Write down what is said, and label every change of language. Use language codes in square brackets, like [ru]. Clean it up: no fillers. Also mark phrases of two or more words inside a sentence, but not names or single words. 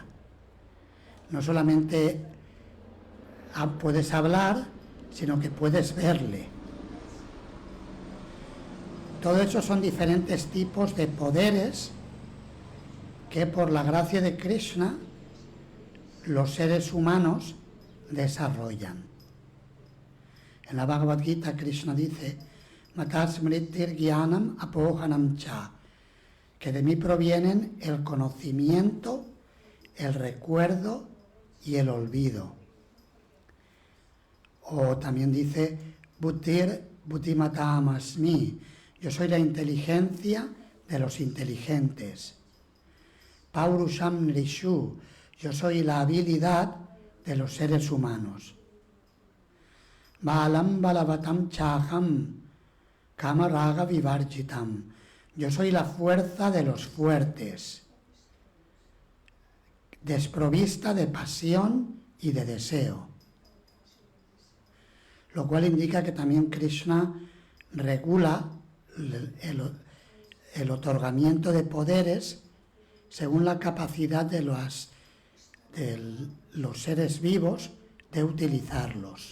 [es] No solamente puedes hablar, sino que puedes verle. Todo eso son diferentes tipos de poderes que por la gracia de Krishna los seres humanos desarrollan. En la Bhagavad Gita Krishna dice: [sa] मत्तः स्मृतिर् ज्ञानम् अपोहनं च, [es] que de mí provienen el conocimiento, el recuerdo y el olvido. O también dice: [sa] बुद्धिर् बुद्धिमताम् अस्मि, [es] yo soy la inteligencia de los inteligentes. [sa] पौरुषं नृषु, [es] yo soy la habilidad de los seres humanos. [sa] बलं बलवतां चाहं कामराग विवर्जितम्, [es] yo soy la fuerza de los fuertes, desprovista de pasión y de deseo. Lo cual indica que también Krishna regula el otorgamiento de poderes según la capacidad de los seres vivos de utilizarlos.